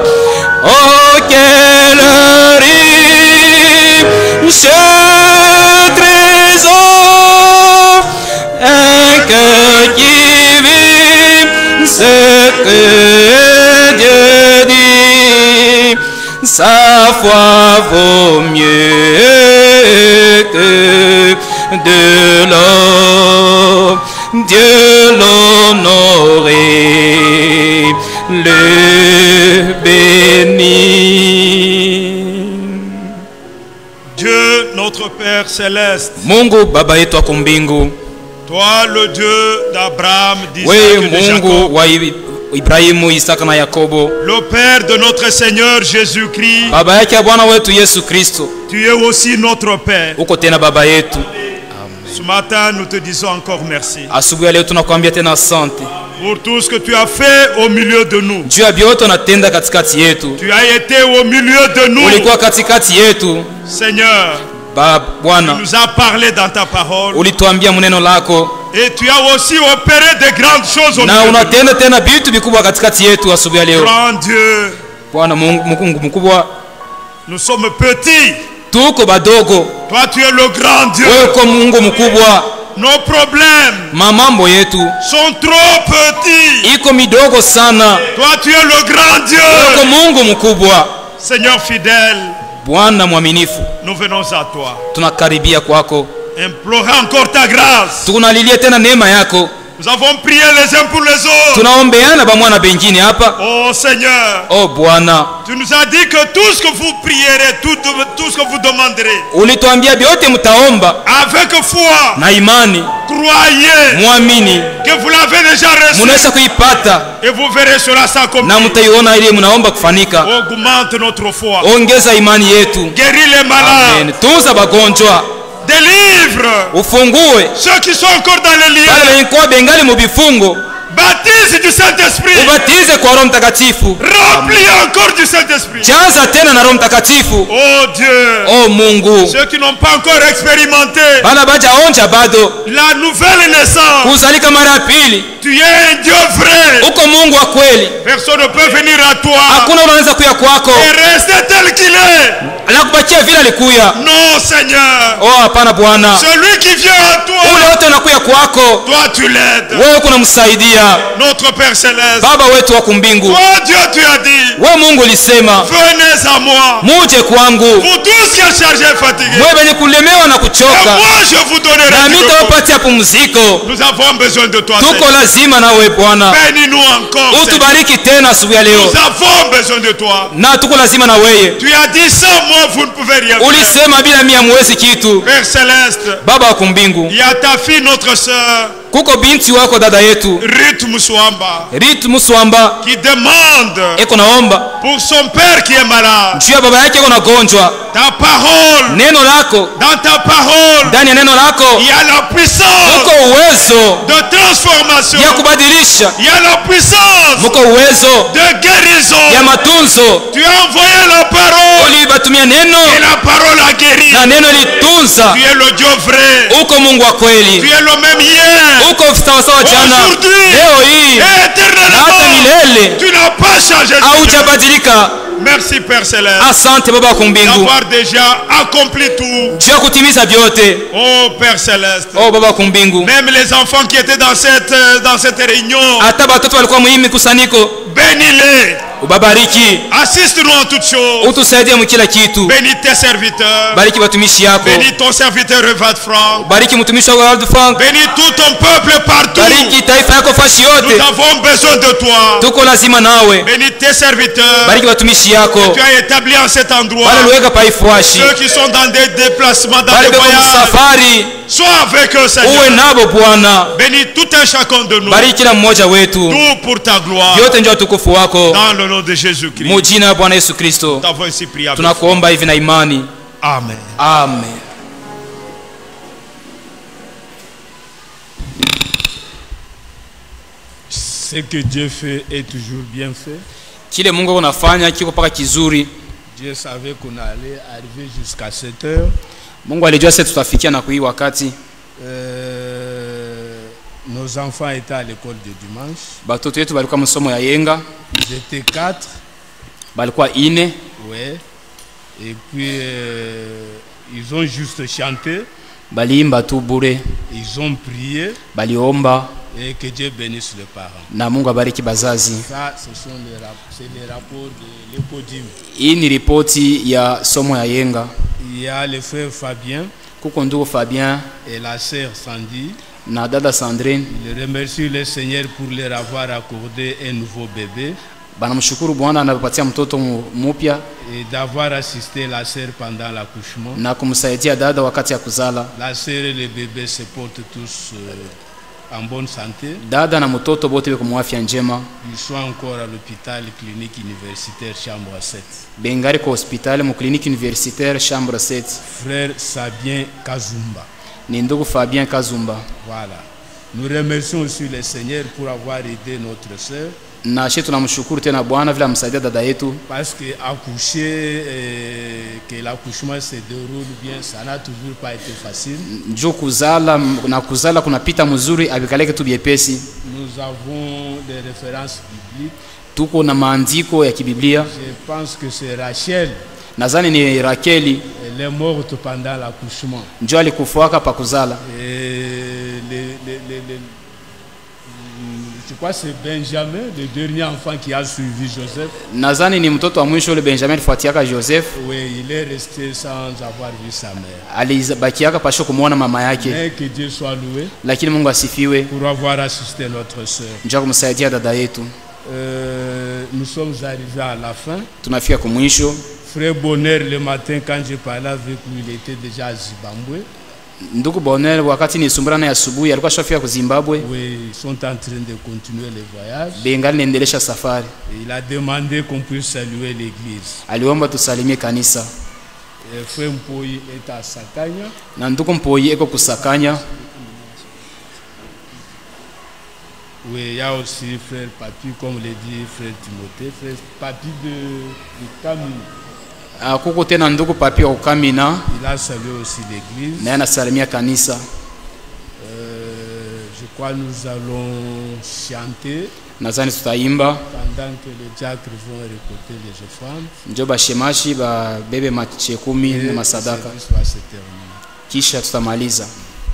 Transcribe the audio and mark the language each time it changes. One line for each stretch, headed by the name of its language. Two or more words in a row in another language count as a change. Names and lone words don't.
French: Oh, quel riche trésor, un cœur qui vit ce que Dieu dit, sa foi vaut mieux que de l'or. Dieu l'honorait, le bénit. Dieu notre Père céleste,
Swahili: Mungu baba yetu ako mbingu,
French: toi le Dieu d'Abraham, d'Isaac
Swahili: wewe
French: et de
Swahili: Mungu
French: Jacob,
Swahili: wa Ibrahimu, Isaka na Yakobo,
French: le Père de notre Seigneur Jésus-Christ,
Swahili: baba yake ya Bwana wetu Yesu Kristo,
French: tu es aussi notre Père.
Swahili: uko tena baba yetu.
French: Ce matin, nous te disons encore merci
Swahili: Asubuhi ya leo tunakuambia tena asante
French: pour tout ce que tu as fait au milieu de nous.
Swahili: juu ya vyote unatenda katikati yetu.
French: Tu as été au milieu de nous.
Swahili: Ulikuwa katikati yetu
French: Seigneur, tu
Swahili: Bwana,
French: nous as parlé dans ta parole.
Swahili: ulituambia muneno lako
French: Et tu as aussi opéré de grandes choses au
Swahili: na
French: milieu de nous.
Swahili: unatenda tena vitu vikubwa katikati yetu asubuhi ya leo.
French: Grand Dieu,
Swahili: Bwana Mungu mkubwa,
French: nous sommes petits.
Swahili: tuko badogo,
French: Toi, tu es le grand Dieu.
Swahili: wewe uko Mungu mkubwa.
French: Nos problèmes
Swahili: Mamambo yetu
French: sont trop petits.
Swahili: iko midogo sana,
French: Toi, tu es le grand
Swahili: uko
French: Dieu.
Swahili: Mungu mkubwa.
French: Seigneur fidèle,
Swahili: Bwana mwaminifu,
French: nous venons à toi.
Swahili: tunakaribia kwako,
French: Implorer encore ta grâce.
Swahili: tunalilia tena neema yako.
French: Nous avons prié les uns pour les autres.
Swahili: Tunaombeana bamwana bengine hapa.
French: Oh Seigneur,
Swahili: Oh Bwana,
French: tu nous as dit que tout ce que vous prierez, tout ce que vous demanderez,
Swahili: ulituambia vyote mtaomba
French: avec foi,
Swahili: na imani,
French: croyez
Swahili: muamini,
French: que vous l'avez déjà reçu
Swahili: munaweza kuipata
French: et vous verrez cela
Swahili: na
French: s'accomplir.
Swahili: mtaiona ile mnaomba kufanika.
French: Augmente notre foi.
Swahili: Ongeza imani yetu.
French: Guéris les malades.
Swahili: Amen. Tunza bagonjwa,
French: Délivre
Swahili: ufungue
French: ceux qui sont encore dans les
Swahili: wale
French: lieux.
Swahili: wenye kuwa bengali mu vifungo,
French: Baptise du Saint-Esprit.
Swahili: ubatize kwa Roho Mtakatifu.
French: Remplis encore du Saint-Esprit.
Swahili: Jaza tena na Roho Mtakatifu.
French: Oh Dieu,
Swahili: Oh Mungu,
French: ceux qui n'ont pas encore expérimenté
Swahili: bana bajaonja bado
French: la nouvelle naissance,
Swahili: kuzalika mara ya pili.
French: tu es un Dieu vrai.
Swahili: Uko Mungu wa kweli,
French: Personne ne peut venir à toi
Swahili: hakuna unaweza kuya kwako
French: et rester tel qu'il est.
Swahili: na kubakia vile alikuya.
French: Non, Seigneur.
Swahili: Oh hapana Bwana,
French: Celui qui vient à
Swahili: ule
French: toi,
Swahili: wote unakuya kwako,
French: toi tu l'aides.
Swahili: wewe kunamsaidia.
French: Notre Père Céleste,
Swahili: Baba wetu wa kumbingu,
French: toi Dieu, tu as dit,
Swahili: wewe Mungu ulisema
French: venez à moi,
Swahili: muje kwangu
French: vous tous qui êtes chargés et fatigués,
Swahili: mwe benye kulemewa na
French: et
Swahili: kuchoka,
French: moi je vous donnerai
Swahili: na
French: du repos.
Swahili: mitawapatia pumziko.
French: Nous avons besoin de toi,
Swahili: Tuko
French: Seigneur.
Swahili: lazima nawe Bwana,
French: Bénis-nous encore, Seigneur.
Swahili: utubariki tena asubuhi ya leo,
French: Nous avons besoin de toi.
Swahili: na tuko lazima na weye.
French: Tu as dit sans moi, vous ne pouvez rien faire.
Swahili: Ulisema bila mimi hamwezi kitu.
French: Père Céleste,
Swahili: Baba wa kumbingu,
French: il y a ta fille, notre sœur,
Swahili: kuko binti wako dada yetu
French: Ruth Muswamba,
Swahili: Rit Muswamba
French: qui demande
Swahili: eko naomba
French: pour son père qui est malade.
Swahili: juu ya baba yake eko nagonjwa.
French: Ta parole,
Swahili: Neno lako,
French: dans ta parole,
Swahili: ndani ya neno lako
French: il y a la puissance
Swahili: muko uwezo
French: de transformation.
Swahili: ya kubadilisha,
French: Il y a la puissance
Swahili: muko uwezo
French: de guérison.
Swahili: ya matunzo.
French: Tu as envoyé la parole
Swahili: Ulibatumia neno
French: et la parole a guéri.
Swahili: na neno litunza.
French: Tu es le Dieu vrai.
Swahili: Uko Mungu wa
French: Tu
Swahili: kweli,
French: es le même hier,
Swahili: uko sawasawa jana,
French: aujourd'hui
Swahili: leo hii
French: et
Swahili: na hata
French: éternellement.
Swahili: milele,
French: Tu n'as pas changé. Seigneur.
Swahili: haujabadilika.
French: Merci Père Céleste
Swahili: Asante Baba wa kumbingu
French: d'avoir déjà accompli tout.
Swahili: juu ya kutimiza vyote.
French: Oh Père Céleste,
Swahili: Oh Baba wa kumbingu,
French: même les enfants qui étaient dans cette réunion,
Swahili: hata batoto walikuwa muhimu mikusanyiko,
French: bénis-les.
Swahili: ubabariki,
French: Assiste-nous en toutes choses.
Swahili: utusaidie mukila kitu.
French: Bénis tes serviteurs.
Swahili: Bariki watumishi yako,
French: Bénis ton serviteur Revad Franck.
Swahili: bariki mtumishi wako World Frank,
French: Bénis tout ton peuple partout.
Swahili: bariki taifa yako fashi
French: Nous
Swahili: yote,
French: avons besoin de toi.
Swahili: tuko lazima nawe.
French: Bénis tes serviteurs.
Swahili: Bariki watumishi yako
French: Tu as établi en cet endroit.
Swahili: wale uliweka paifuashi,
French: Ceux qui sont dans des déplacements, dans
Swahili: wale
French: des
Swahili: beko
French: voyages.
Swahili: msafari,
French: Sois avec eux,
Swahili: uwe
French: Seigneur.
Swahili: nabo Bwana.
French: Bénis tout un chacun de nous.
Swahili: Bariki kila mmoja wetu,
French: Tout pour ta gloire.
Swahili: vyote ndio utukufu wako,
French: Dans le nom de Jésus-Christ.
Swahili: mu jina la Bwana Yesu Kristo
French: Nous t'avons ainsi prié. avec
Swahili: tunakuomba hivi na imani,
French: foi. Amen.
Swahili: amen.
French: Ce que Dieu fait est toujours bien fait.
Swahili: Kile Mungu unafanya kiko paka kizuri.
French: Dieu savait qu'on allait arriver jusqu'à cette heure.
Swahili: Mungu alijua sisi tutafikia na kui wakati.
French: Nos enfants étaient à l'école de dimanche.
Swahili: Batoto yetu balikuwa msomo ya yenga,
French: Ils étaient 4.
Swahili: balikuwa ine,
French: Ouais. Et puis, ils ont juste chanté.
Swahili: baliimba tu bure,
French: Ils ont prié.
Swahili: baliomba
French: Et que Dieu bénisse les parents.
Swahili: na Mungu abariki bazazi.
French: Ça, c'est les rapports de l'écodime.
Swahili: Hii ni ripoti ya somo ya yenga.
French: Il y a le frère Fabien
Swahili: Kuko ndugu Fabien
French: et la sœur Sandy.
Swahili: na dada Sandrine
French: Ils remercient le Seigneur pour leur avoir accordé un nouveau bébé
Swahili: banamshukuru Bwana anapatia mtoto mupya
French: et d'avoir assisté la sœur pendant l'accouchement.
Swahili: na kumsaidia dada wakati ya kuzala.
French: La sœur et le bébé se portent tous en bonne santé.
Swahili: Dada na mtoto bote beko mwafya njema,
French: Ils sont encore à l'hôpital clinique universitaire chambre 7.
Swahili: bengari kwa hospitali mu
French: clinique universitaire chambre 7. Frère Sabien Kazumba.
Swahili: ni ndugu Fabien Kazumba.
French: Voilà. Nous remercions aussi le Seigneur pour avoir aidé notre sœur.
Swahili: Na shetu tunamshukuru tena Bwana vile amsaidia dada yetu,
French: Parce que accoucher, que l'accouchement se déroule bien, ça n'a toujours pas été facile.
Swahili: njoo kuzala na kuzala kunapita mzuri, abikaleke tu biepesi.
French: Nous avons des références bibliques.
Swahili: Tuko na maandiko ya kibiblia.
French: Je pense que c'est Rachel.
Swahili: Nadhani ni Rakeli,
French: Elle est morte pendant l'accouchement.
Swahili: njoo alikufuaka pa kuzala.
French: Et je crois que c'est Benjamin, le dernier enfant qui a suivi Joseph.
Swahili: Nadhani ni mtoto wa mwisho ule Benjamin alifuatiaka Joseph,
French: Oui, il est resté sans avoir vu sa mère.
Swahili: alibakiaka pasho kumuona mama yake,
French: Mais que Dieu soit loué
Swahili: lakini Mungu asifiwe,
French: pour avoir assisté notre sœur.
Swahili: njoo kumsaidia dada yetu.
French: Nous sommes arrivés à la fin.
Swahili: Tunafika kumwisho.
French: Frère Bonheur, le matin, quand je parlais avec lui, il était déjà à Zimbabwe.
Swahili: Ndugu Bonel wakati nisumburana ya asubuhi alikuwa shafika ku Zimbabwe,
French: Oui, ils sont en train de continuer le voyage.
Swahili: bengali naendelesha safari.
French: Et il a demandé qu'on puisse saluer l'église.
Swahili: Aliomba tusalimie kanisa,
French: Et Frère Mpoi est à Sakanya.
Swahili: na ndugu Mpoi eko kusakanya.
French: Oui, il y a aussi Frère Papi, comme le dit Frère Timothée, Frère Papi de Kamina.
Swahili: Kuko tena ndugu Papi wa Kamina,
French: Il a salué aussi l'église.
Swahili: naye anasalimia kanisa.
French: Je crois que nous allons chanter
Swahili: Nadhani tutaimba,
French: pendant que les diacres vont récolter les offrandes.
Swahili: njoo bashemashi babebe machekumi
French: Et
Swahili: na
French: le
Swahili: masadaka,
French: service va se terminer.
Swahili: kisha tutamaliza.